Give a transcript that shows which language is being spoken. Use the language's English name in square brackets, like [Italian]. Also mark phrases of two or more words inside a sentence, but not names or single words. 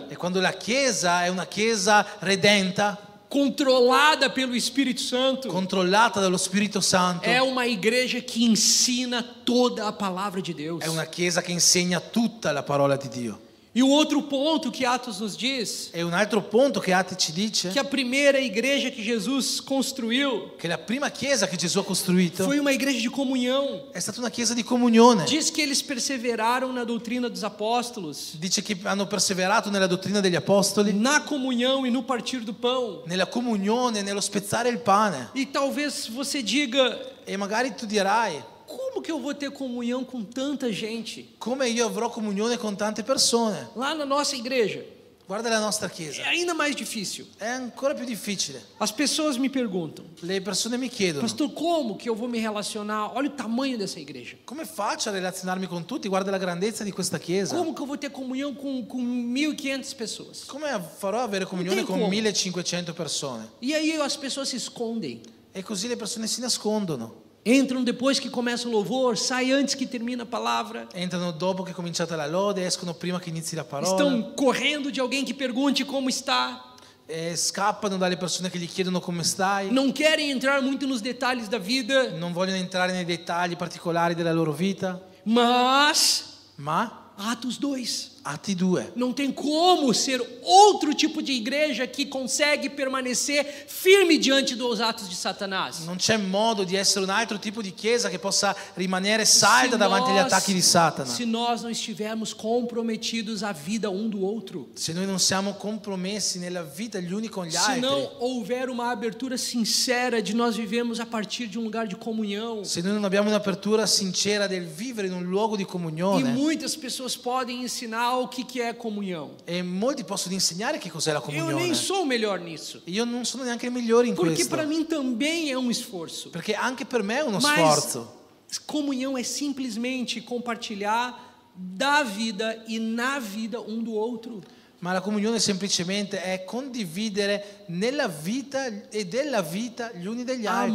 [Italian] E quando la Chiesa è una Chiesa redenta, [Portuguese] controlada pelo Espírito Santo, [Italian] controllata dallo Spirito Santo, [Portuguese] é uma igreja que ensina toda a palavra de Deus. [Italian] è una Chiesa che insegna tutta la parola di Dio. [Portuguese] E o outro ponto que Atos nos diz, [Italian] E un altro punto che Atti ci dice, [Portuguese] que a primeira igreja que Jesus construiu [Italian] che la prima Chiesa che Gesù ha costruito [Portuguese] foi uma igreja de comunhão. [Italian] è stata una Chiesa di comunione. [Portuguese] Diz que eles perseveraram na doutrina dos apóstolos, [Italian] Dice che hanno perseverato nella dottrina degli apostoli, [Portuguese] na comunhão e no partir do pão. [Italian] nella comunione, nello spezzare il pane. [Portuguese] E talvez você diga, [Italian] E magari tu dirai: [Portuguese] como que eu vou ter comunhão com tanta gente? [Italian] come io avrò comunione con tante persone? [Portuguese] Lá na nossa igreja [Italian] Guarda la nostra [Portuguese] é [Italian] Chiesa, [Portuguese] ainda mais difícil. [Italian] è ancora più difficile. [Portuguese] As pessoas me perguntam, [Italian] Le persone mi chiedono: [Portuguese] pastor, como que eu vou me relacionar? Olha o tamanho dessa igreja. [Italian] come faccio a relazionarmi con tutti? Guarda la grandezza di questa Chiesa. [Portuguese] Como que eu vou ter comunhão com 1.500 pessoas? [Italian] Come farò a avere comunione [Portuguese] Non tem [Italian] con [Portuguese] como. [Italian] 1500 persone? [Portuguese] E aí as pessoas se escondem. [Italian] E così le persone si nascondono. [Portuguese] Entram depois que começa o louvor, saem antes que termina a palavra. [Italian] Entrano dopo che è cominciata la lode, escono prima che inizi la parola. [Portuguese] Estão correndo de alguém que pergunte como está. [Italian] E scappano dalle persone che gli chiedono come stai. [Portuguese] Não querem entrar muito nos detalhes da vida, [Italian] Non vogliono entrare nei dettagli particolari della loro vita. [Portuguese] mas [Italian] Ma [Portuguese] Atos 2. [Italian] Atti 2. [Portuguese] Não tem como ser outro tipo de igreja que consegue permanecer firme diante dos atos de Satanás. [Italian] Non c'è modo di essere un altro tipo di chiesa che possa rimanere salda davanti agli attacchi di Satana. [Portuguese] Se nós não estivermos comprometidos à vida um do outro, [Italian] Se noi non siamo compromessi nella vita gli uni con gli [Portuguese] se [Italian] altri, [Portuguese] não houver uma abertura sincera de nós vivemos a partir de um lugar de comunhão, [Italian] se noi non abbiamo un'apertura sincera del vivere in un luogo di [Portuguese] e [Italian] comunione, [Portuguese] muitas pessoas podem ensinar o que é comunhão. [Italian] e molti possono insegnare che cos'è la [Portuguese] Eu nem [Italian] comunione. [Portuguese] sou o melhor nisso, [Italian] Io non sono neanche il migliore in [Portuguese] porque [Italian] questo, [Portuguese] para mim também é um esforço. [Italian] perché anche per me è uno [Portuguese] Mas [Italian] sforzo. [Portuguese] comunhão é simplesmente compartilhar da vida e na vida um do outro. [Italian] Ma la comunione semplicemente è condividere nella vita e della vita gli uni degli altri,